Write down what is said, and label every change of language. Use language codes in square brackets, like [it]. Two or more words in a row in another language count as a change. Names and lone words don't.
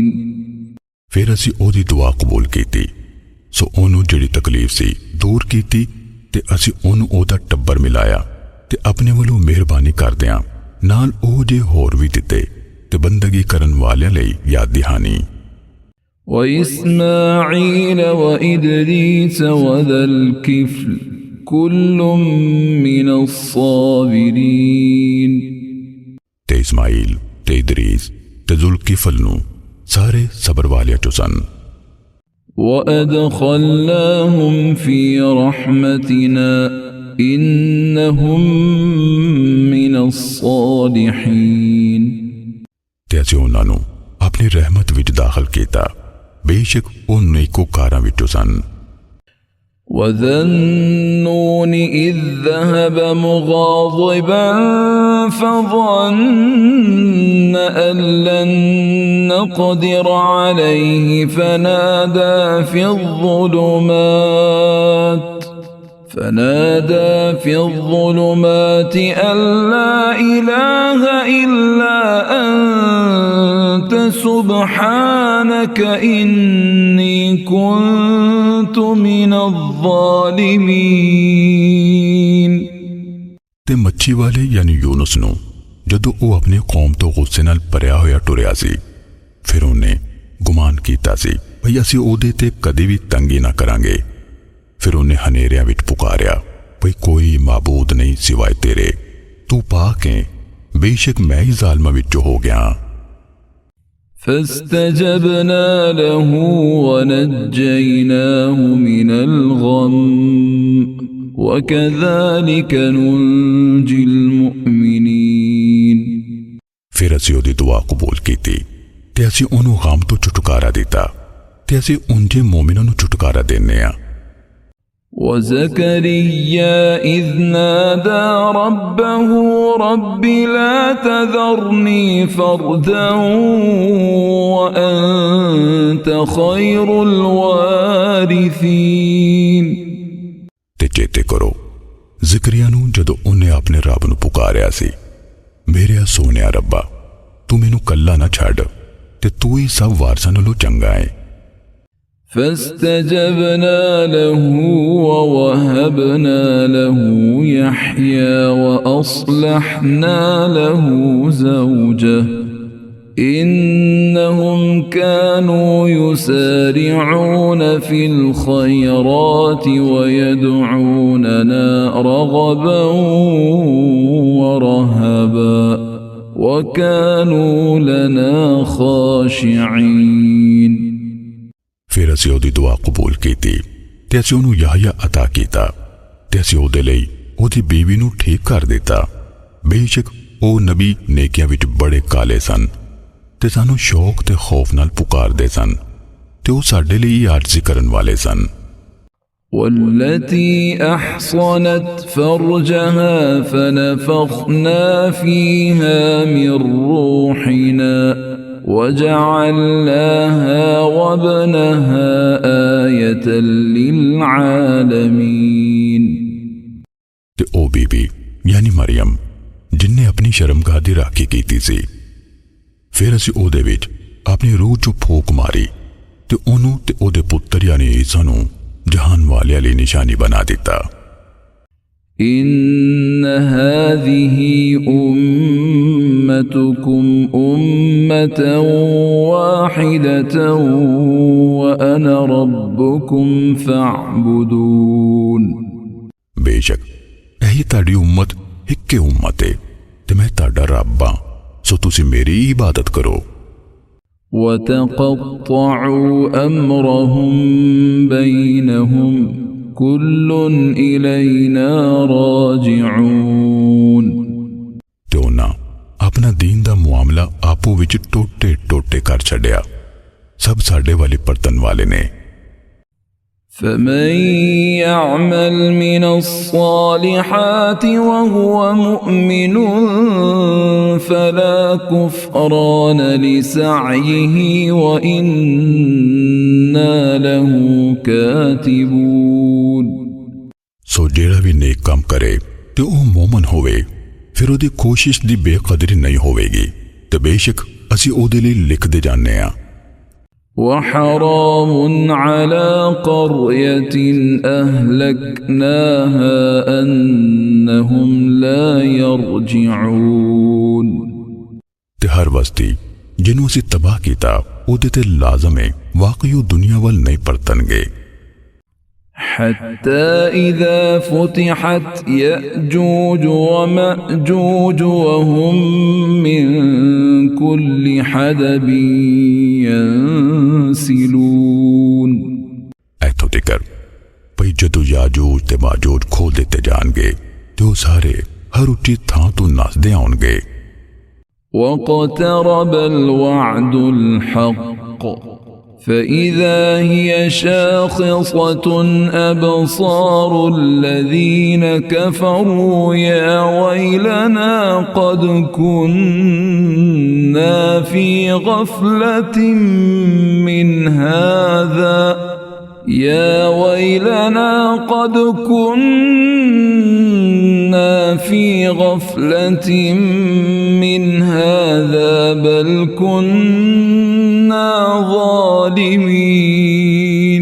[pa] ਫਿਰ ਅਸੀ ਓਦੀ ਦੁਆ ਕਬੂਲ ਕੀਤੀ, ਸੋ ਓਨੂ ਜਿਹੜੀ ਤਕਲੀਫ ਸੀ ਦੂਰ ਕੀਤੀ ਤੇ ਅਸੀ ਓਨੂ ਓਦਾ ਟੱਬਰ ਮਿਲਾਇਆ ਤੇ ਅਪਣੇ ਵਾਲੋਂ ਮਿਹਰਬਾਨੀ ਕਰਦਿਆਂ ਨਾਲ ਓ ਜੇ ਹੋਰ ਭੀ ਦਿੱਤੇ ਤੇ ਬੰਦਗੀ ਕਰਨ ਵਾਲਿਆਂ ਲਈ ਯਾਦ ਦਹਾਨੀ। [ar] وإسماعيل وإدريس وذا الكفل كل من الصابرين। [pa] ਤੇ ਇਸਮਾਈਲ ਤੇ ਇਦਰੀਸ ਤੇ ਜ਼ੁਲਕਿਫ਼ਲ ਨੂ ਸਾਰੇ ਸਬਰ ਵਾਲਿਆਂ ਚੋ ਸਨ। [ar] وأدخلناهم في رحمتنا إنهم من الصالحين। [pa] ਤੇ ਅਸੀ ਉਨ੍ਹਾਂ ਨੂ ਅਪਣੀ ਰਹਿਮਤ ਵਿਚ ਦਾਖ਼ਿਲ ਕੀਤਾ, ਬੇਸ਼ੱਕ ਓ ਨੇਕੋਕਾਰਾਂ ਵਿਚੋਂ ਸਨ। [ar] وذا النون إذ ذهب مغاضبا فظن أن لن نقدر عليه فنادى في الظلمات أن لا إله إلا أنت سبحانك إني كنت من الظالمين। [pa] ਤੇ ਮੱਛੀ ਵਾਲੇ ਯਾਨੀ ਯੂਨੁਸ ਨੂ ਜਦੋਂ ਵੋ ਅਪਣੀ ਕੌਮ ਤੋ ਗੁੱਸੇ ਨਾਲ ਭਰਿਆ ਹੋਇਆ ਟੁਰਿਆ ਸੀ, ਫਿਰ ਉਨ੍ਹੇਂ ਗੁਮਾਨ ਕੀਤਾ ਸੀ ਭਈ ਅਸੀ ਓਦੇ ਤੇ ਕਦੀ ਭੀ ਤੰਗੀ ਨਾ ਕਰਾਂਗੇ। ਫਿਰ ਉਨ੍ਹੇਂ ਹਨੇਰਿਆ ਵਿਚ ਪੁਕਾਰਿਆ ਭਈ ਕੋਈ ਮਾਬੂਦ ਨਹੀਂ ਸਿਵਾਏ ਤੇਰੇ, ਤੂ ਪਾਕ ਹੈ, ਬੇਸ਼ੱਕ ਮੈਂ ਹੀ ਜ਼ਾਲਿਮਾਂ ਵਿਚੋਂ ਹੋ ਗਿਆ। [ar] فاستجبنا له ونجيناه من الغم وكذلك ننجي المؤمنين। [pa] ਫਿਰ ਅਸੀ ਓਦੀ ਦੁਆ ਕਬੂਲ ਕੀਤੀ ਤੇ ਅਸੀ ਓਨੂ ਗ਼ਮ ਤੋ ਛੁਟਕਾਰਾ ਦਿੱਤਾ ਤੇ ਅਸੀ ਉਂਜੇ ਮੋਮਿਨਾਂ ਨੂ ਛੁਟਕਾਰਾ ਦੇਨੇ ਆ। [ar] وزكريا إذ نادى ربه رب لا تذرني فردا وأنت خير الوارثين। [pa] ਤੇ ਚੇਤੇ ਕਰੋ ਜ਼ਿਕਰੀਆ ਨੂ ਜਦੋਂ ਉਨ੍ਹੇਂ ਅਪਣੇ ਰੱਬ ਨੂ ਪੁਕਾਰਿਆ ਸੀ, ਮੇਰੇ ਸੋਹਣਿਆ ਰੱਬਾ ਤੂ ਮੈਨੂ ਕੱਲਾ ਨਾ ਛੱਡ ਤੇ ਤੂ ਹੀ ਸਭ ਵਾਰਸਾਂ ਨਾਲੋਂ ਚੰਗਾ ਹੈ। [ar] فاستجبنا له ووهبنا له يحيى وأصلحنا له زوجه إنهم كانوا يسارعون في الخيرات ويدعوننا رغبا ورهبا وكانوا لنا خاشعين। [pa] ਫਿਰ ਅਸੀ ਓਦੀ ਦੁਆ ਕਬੂਲ ਕੀਤੀ ਤੇ ਅਸੀ ਓਨੂ ਯਾਹਯਾ ਅਤਾ ਕੀਤਾ ਤੇ ਅਸੀ ਓਦੇ ਲਈ ਓਦੀ ਬੀਵੀ ਨੂ ਠੀਕ ਕਰ ਦਿੱਤਾ, ਬੇਸ਼ੱਕ ਓ ਨਬੀ ਨੇਕੀਆਂ ਵਿਚ ਬੜੇ ਕਾਲੇ ਸਨ ਤੇ ਸਾਨੂ ਸ਼ੌਕ ਤੇ ਖ਼ੌਫ਼ ਨਾਲ ਪੁਕਾਰਦੇ ਸਨ ਤੇ ਓ ਸਾਡੇ ਲਈ ਆਰਜ਼ੀ ਕਰਨ ਵਾਲੇ ਸਨ। [ar] والتي أحصنت فرجها فنفخنا فيها من روحنا وجعلناها وابنها آية للعالمين। [pa] ਤੇ ਓ ਬੀਬੀ ਯਾਨੀ ਮਰੀਅਮ ਜਿੰਨੇ ਅਪਣੀ ਸ਼ਰਮਗਾਹ ਦੀ ਰਾਖੀ ਕੀਤੀ ਸੀ, ਫਿਰ ਅਸੀ ਓਦੇ ਵਿਚ ਅਪਣੀ ਰੂਹ ਚੋ ਫੂਕ ਮਾਰੀ ਤੇ ਓਨੂ ਤੇ ਓਦੇ ਪੁੱਤਰ ਯਾਨੀ ਈਸਾ ਨੂ ਜਹਾਨ ਵਾਲਿਆਂ ਲਈ ਨਿਸ਼ਾਨੀ ਬਣਾ ਦਿੱਤਾ। [ar] إن هذه أمتكم أمة واحدة وأنا ربكم فاعبدون। [pa] ਬੇਸ਼ੱਕ ਯਹੀ ਤਾੜੀ ਉੱਮਤ ਹਿੱਕੇ ਉੱਮਤ ਹੈ ਤੇ ਮੈਂ ਤਾੜਾ ਰੱਬ ਹਾਂ, ਸੋ ਤੁਸੀ ਮੇਰੀ ਇਬਾਦਤ ਕਰੋ। [ar] وتقطعوا أمرهم بينهم كل إلينا راجعون। [pa] ਤੇ ਉਨ੍ਹਾਂ ਅਪਣਾ ਦੀਨ ਦਾ ਮੁਆਮਲਾ ਆਪੂ ਵਿਚ ਟੋਟੇ ਟੋਟੇ ਕਰ ਛੱਡਿਆ, ਸਭ ਸਾਡੇ ਵਾਲੀ ਪਰਤਣ ਵਾਲੇ ਨੇ। [ar] فمن يعمل من الصالحات وهو مؤمن فلا كفران لسعيه وإنا له كاتبون। [pa] ਸੋ ਜਿਹੜਾ ਭੀ ਨੇਕ ਕੰਮ ਕਰੇ ਤੇ ਓ ਮੋਮਨ ਹੋਵੇ ਫਿਰ ਓਦੀ ਕੋਸ਼ਿਸ਼ ਦੀ ਬੇਕਦਰੀ ਨਹੀਂ ਹੋਵੇਗੀ ਤੇ ਬੇਸ਼ੱਕ ਅਸੀ ਓਦੇ ਲਿਏ ਲਿਖਦੇ ਜਾਨੇ ਆ। [ar] وحرام على قرية أهلكناها أنهم لا يرجعون। [pa] ਤੇ ਹਰ ਬਸਤੀ ਜਿਨ੍ਹੋਂ ਅਸੀ ਤਬਾਹ ਕੀਤਾ ਓਦੇ ਤੇ ਲਾਜ਼ਮ ਹੈ ਵਾਕਈ ਦੁਨੀਆ ਵਲ ਨਹੀਂ ਪਰਤਣਗੇ। [ar] حتى إذا فتحت يأجوج ومأجوج وهم من كل حدب ينسلون। [pa] ਐਥੋਂ ਤਿਕਰ ਭਈ ਜਦੋਂ ਯਾਜੂਜ ਤੇ ਮਾਜੂਜ ਖੋਲ੍ਹ ਦਿੱਤੇ ਜਾਣਗੇ ਤੇ ਓ ਸਾਰੇ ਹਰ ਉੱਚੀ ਥਾਂ ਤੋ ਨੱਸਦੇ ਆਉਣਗੇ। [ar] واقترب الوعد الحق فإذا هي شاخصة أبصار الذين كفروا يا ويلنا قد كنا في غفلة من هذا يا ويلنا قد كنا في غفلة من هذا بل كنا ظالمين।